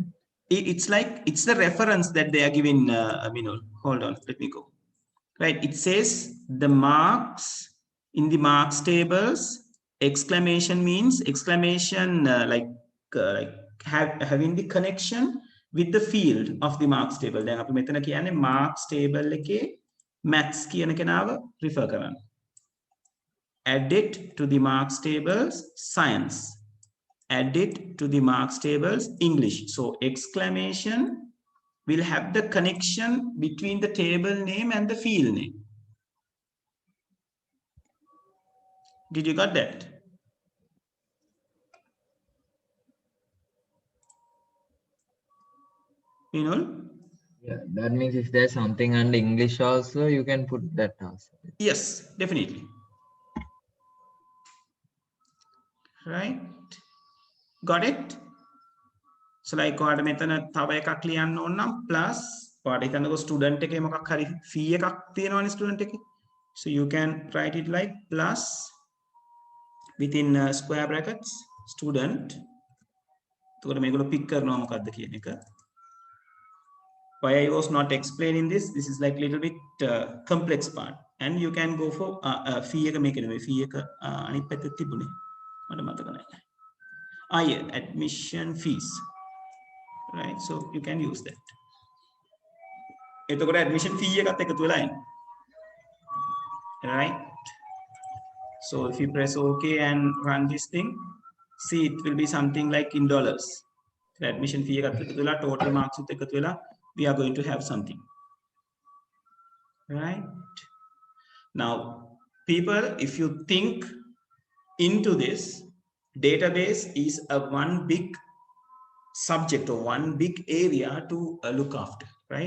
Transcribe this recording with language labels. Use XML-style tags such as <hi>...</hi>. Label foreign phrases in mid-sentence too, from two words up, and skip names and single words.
<en>It's like it's the reference that they are giving, Minul. Hold on, let me go. Right, it says the marks in the marks tables. Exclamation means exclamation, like having the connection with the field of the marks table.</en> <si>Then අපි මෙතන කියන්නේ</si> <en>marks table</en> <si>එකේ maths කියන කෙනාව refer කරන්න.</si> <en>Add it to the marks tables science. Add it to the marks tables English. So exclamation will have the connection between the table name and the field name. Did you got that? You know? Yeah, that means if there's something under English also, you can put that also. Yes, definitely. Right? Got it? So like</en> <si>ඔයාලට මෙතන තව එකක් ලියන්න ඕන නම් plus ඔයාලට හිතන්නකෝ student එකේ මොකක් හරි fee එකක් තියෙනවනේ student එකේ.</si> <en>So you can write it like plus within square brackets student.</en> <si>එතකොට මේගොල්ලෝ pick කරනවා මොකද්ද කියන එක.</si> <en>Why I was not explaining this, this is like little bit complex part, and you can go for fee</en> <si>එක මේක නෙමෙයි fee එක අනිත් පැත්තේ තිබුණේ මට මතක නැහැ.</si> <en>Yeah, admission fees, right? So you can use that.</en> <si>එතකොට</si> <en>admission fee</en> <si>එකත් එකතු වෙලා එනවා,</si> <en>right? So if you press OK and run this thing, see it will be something like in dollars. The admission fee</en> <si>එකත් එකතු වෙලා</si> <en>total marks</en> <si>උත් එකතු වෙලා</si> <en>we are going to have something, right? Now people, if you think into this, database is a one big subject or one big area to look after, right?</en>